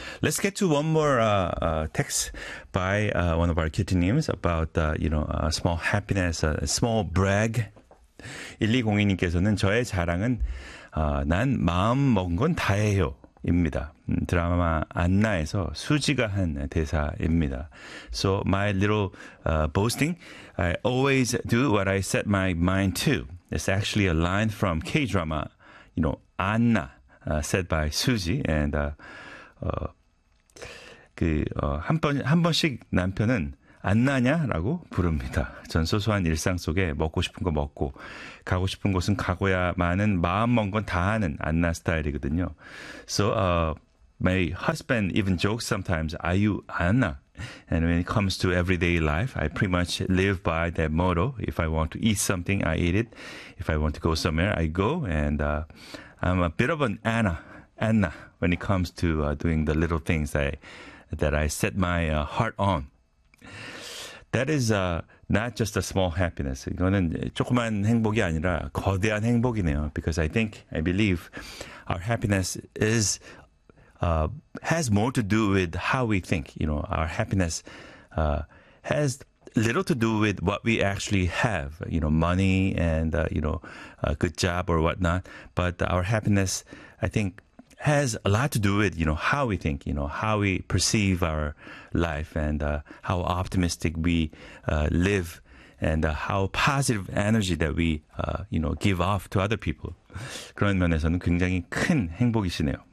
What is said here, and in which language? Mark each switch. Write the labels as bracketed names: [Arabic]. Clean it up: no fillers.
[English] Let's get to one more text by one of our kitty names about, you know, small happiness, small brag. [Korean] 1202님께서는 저의 자랑은 난 마음 먹은 건 다 해요. 입니다. 드라마 안나에서 수지가 한 대사입니다. [English] So my little boasting, I always do what I set my mind to. It's actually a line from K-drama, you know, Anna, said by Suji. [Korean] And 그 한 번씩 남편은 안나냐라고 부릅니다. 전 소소한 일상 속에 먹고 싶은 거 먹고 가고 싶은 곳은 가고야 많은 마음 먹은 건 다 하는 안나 스타일이거든요. [English] So my husband even jokes sometimes, are you Anna? And when it comes to everyday life, I pretty much live by that motto. If I want to eat something, I eat it. If I want to go somewhere, I go. And I'm a bit of an Anna when it comes to doing the little things that I set my heart on. That is not just a small happiness. [Korean] 이거는 조그만 행복이 아니라 거대한 행복이네요. [English] Because I think, I believe our happiness is has more to do with how we think. You know, our happiness has little to do with what we actually have. You know, money and, you know, a good job or whatnot. But our happiness, I think, has a lot to do with, you know, how we think, you know, how we perceive our life and how optimistic we live and how positive energy that we, you know, give off to other people. [Korean] 그런 면에서는 굉장히 큰 행복이시네요.